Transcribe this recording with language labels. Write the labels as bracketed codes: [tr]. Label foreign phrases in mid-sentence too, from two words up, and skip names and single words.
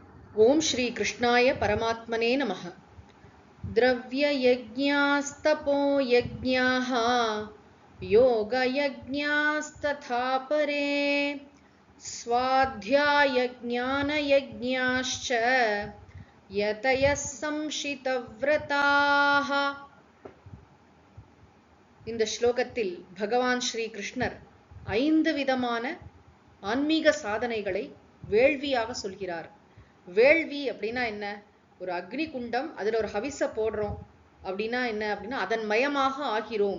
[sa] ओम श्री कृष्णाय परमात्मने नमः। द्रव्ययज्ञास्तपो यज्ञाः योगयज्ञास्तथा परे स्वाध्यायज्ञानयज्ञाश्च यतयः संशितव्रताः. [ta] இந்த ஸ்லோகத்தில் பகவான் ஸ்ரீ கிருஷ்ணர் 5 விதமான ஆன்மீக சாதனைகளை வேள்வியாக சொல்கிறார். வேள்வி அப்படின்னா என்ன? ஒரு அக்னி குண்டம், அதுல ஒரு ஹவிச போடுறோம் அப்படின்னா என்ன அப்படின்னா அதன் மயமாக ஆகிறோம்.